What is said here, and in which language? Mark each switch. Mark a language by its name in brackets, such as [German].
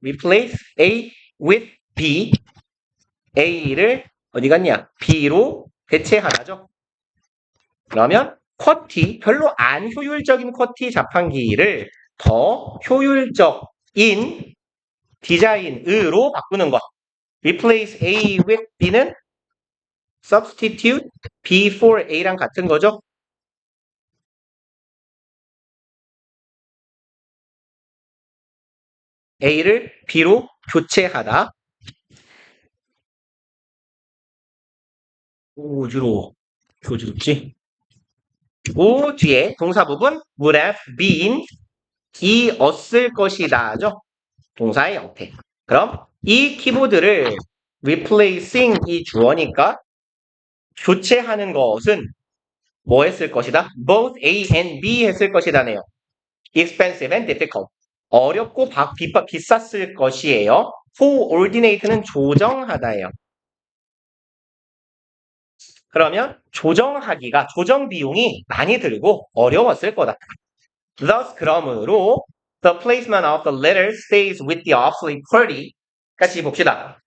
[English] Replace A with B. [Korean] A를 어디 갔냐? B로 대체하라죠. 그러면 쿼티, 별로 안 효율적인 쿼티 자판기를 더 효율적인 디자인으로 바꾸는 것. [English] Replace A with B는 substitute B for A랑 [Korean] 같은 거죠. A를 B로 교체하다. 어지러워. 어지럽지? 그 뒤에 동사 부분 [English] would have been [Korean] 이었을 것이다죠. 동사의 형태. 그럼 이 키보드를 replacing 이 주어니까 교체하는 것은 뭐 했을 것이다? [English] both A and B [Korean] 했을 것이다네요. [English] expensive and difficult. [Korean] 어렵고 비쌌을 것이에요. coordinate는 조정하다예요. 그러면 조정하기가 조정 비용이 많이 들고 어려웠을 거다. [English] Thus [Korean] 그러므로 [English] the placement of the letter stays with the obsolete QWERTY. [Korean] 같이 봅시다.